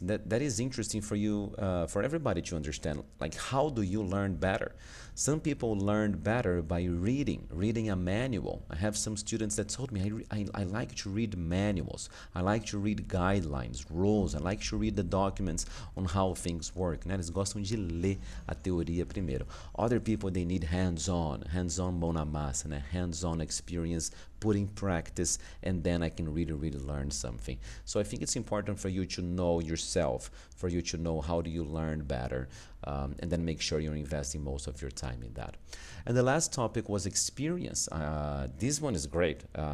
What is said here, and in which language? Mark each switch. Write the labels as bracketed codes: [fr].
[en] That is interesting for you, for everybody to understand. Like, how do you learn better? Some people learn better by reading a manual. I have some students that told me, I like to read manuals. I like to read guidelines, rules. I like to read the documents on how things work. [pt] Né? Eles gostam de ler a teoria primeiro. [en] Other people, they need hands-on [pt] mão na massa, né? [en] Hands-on experience, put in practice, and then I can really learn something. So I think it's important for you to know yourself, for you to know how do you learn better, and then make sure you're investing most of your time in that. And the last topic was experience. This one is great.